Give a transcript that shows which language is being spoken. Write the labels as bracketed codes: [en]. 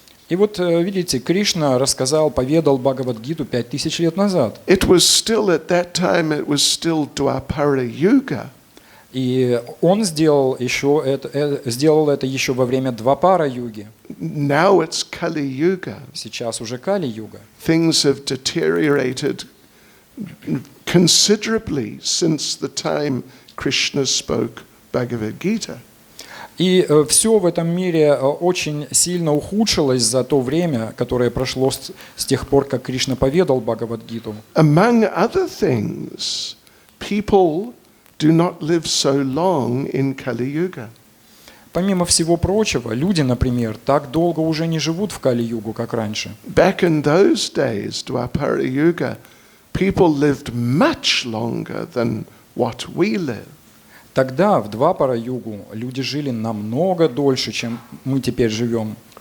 [ru] И вот, видите, Кришна рассказал, поведал Бхагавад-гиту 5000 лет назад. [en] It was still at that time, it was still Dwapara Yuga. [ru] И он сделал это еще во время Двапара-юги. [en] Now it's Kali Yuga. [ru] Сейчас уже Кали-юга. [en] Things have deteriorated considerably since the time Krishna spoke Bhagavad Gita. [ru] И все в этом мире очень сильно ухудшилось за то время, которое прошло с тех пор, как Кришна поведал Бхагавад-гиту. [en] Among other things, people do not live so long in Kali Yuga. [ru] Помимо всего прочего, люди, например, так долго уже не живут в Кали-югу, как раньше. [en] Back in those days, Dwapara Yuga, people lived much longer than what we live. [ru] Тогда, в Двапара-югу, люди жили намного дольше, чем мы теперь живем.